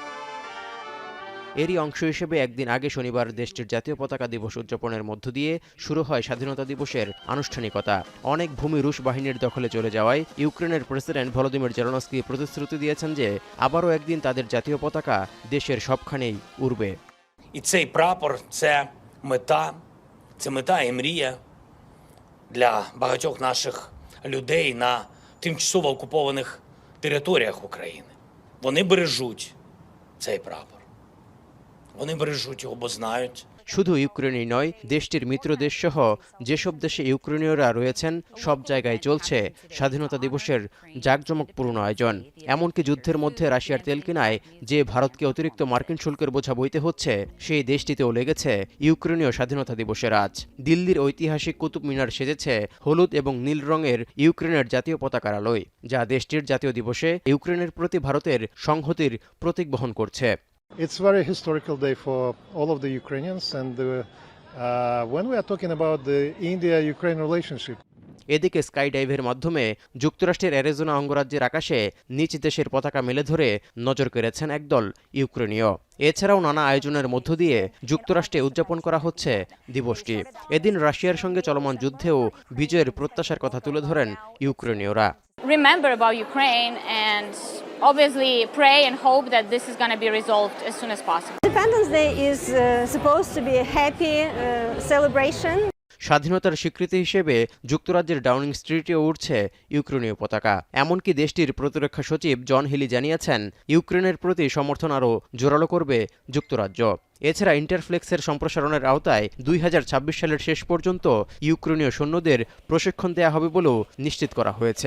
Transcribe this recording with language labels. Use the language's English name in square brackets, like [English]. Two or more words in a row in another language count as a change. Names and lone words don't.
[Bangla] এরই অংশ হিসেবে একদিন আগে শনিবার দেশটির জাতীয় পতাকা দিবস উদযাপনের মধ্য দিয়ে শুরু হয় স্বাধীনতা দিবসের আনুষ্ঠানিকতা। অনেক ভূমি রুশ বাহিনীর দখলে চলে যাওয়ায় ইউক্রেনের প্রেসিডেন্ট ভলোদিমির জেলেনস্কি প্রতিশ্রুতি দিয়েছেন যে আবারও একদিন তাদের জাতীয় পতাকা দেশের সবখানেই উড়বে। [Ukrainian] І цей прапор – це мета і мрія для багатьох наших людей на тимчасово окупованих територіях України. Вони бережуть цей прапор. Вони бережуть його, бо знають. [Bangla] শুধু ইউক্রেনই নয়, দেশটির মিত্র দেশসহ যেসব দেশে ইউক্রেনীয়রা রয়েছেন সব জায়গায় চলছে স্বাধীনতা দিবসের জাঁকজমকপূর্ণ আয়োজন। এমনকি যুদ্ধের মধ্যে রাশিয়ার তেল কেনায় যে ভারতকে অতিরিক্ত মার্কিন শুল্কের বোঝা বইতে হচ্ছে, সেই দেশটিতেও লেগেছে ইউক্রেনীয় স্বাধীনতা দিবসের আজ। দিল্লির ঐতিহাসিক কুতুব মিনার সেজেছে হলুদ এবং নীল রঙের ইউক্রেনের জাতীয় পতাকার আলোয়, যা দেশটির জাতীয় দিবসে ইউক্রেনের প্রতি ভারতের সংহতির প্রতীক বহন করছে। [English] It's a very historical day for all of the Ukrainians, and when we are talking about the India-Ukraine relationship. [Bangla] এদিকে স্কাই ডাইভের মাধ্যমে যুক্তরাষ্ট্রের অ্যারিজোনা অঙ্গরাজ্যের আকাশে নিজ দেশের পতাকা মেলে ধরে নজর কেড়েছেন একদল ইউক্রেনীয়। এছাড়াও নানা আয়োজনের মধ্য দিয়ে যুক্তরাষ্ট্রে উদযাপন করা হচ্ছে দিবসটি। এদিন রাশিয়ার সঙ্গে চলমান যুদ্ধেও বিজয়ের প্রত্যাশার কথা তুলে ধরেন ইউক্রেনীয়রা। [English] Remember about Ukraine and obviously pray and hope that this is going to be resolved as soon as possible. Independence Day is supposed to be a happy celebration. [Bangla] স্বাধীনতার স্বীকৃতি হিসেবে যুক্তরাজ্যের ডাউনিং স্ট্রিটেও উঠছে ইউক্রেনীয় পতাকা। এমনকি দেশটির প্রতিরক্ষা সচিব জন হিলি জানিয়েছেন, ইউক্রেনের প্রতি সমর্থন আরও জোরালো করবে যুক্তরাজ্য। এছাড়া ইন্টারফ্লেক্সের সম্প্রসারণের আওতায় ২০২৬ সালের শেষ পর্যন্ত ইউক্রেনীয় সৈন্যদের প্রশিক্ষণ দেওয়া হবে বলেও নিশ্চিত করা হয়েছে।